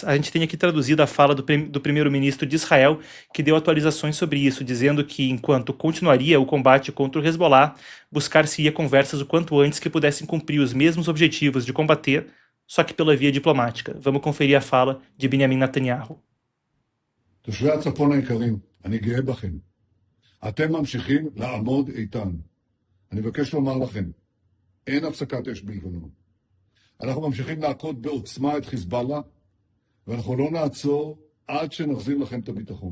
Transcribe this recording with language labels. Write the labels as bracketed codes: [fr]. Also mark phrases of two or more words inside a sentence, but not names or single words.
[pt] A gente tem aqui traduzido a fala do primeiro-ministro de Israel, que deu atualizações sobre isso, dizendo que enquanto continuaria o combate contra o Hezbollah, buscar-se-ia conversas o quanto antes que pudessem cumprir os mesmos objetivos de combater, só que pela via diplomática. Vamos conferir a fala de Benjamin Netanyahu. [he] תושבי הצפון היקרים, אני גאה בכם. אתם ממשיכים לעמוד איתן. אני מבקש לומר לכם, אין הפסקת אש בלבנון. אנחנו ממשיכים להכות בעוצמה את חיזבאללה, ואנחנו לא נעצור עד שנחזיר לכם את הביטחון.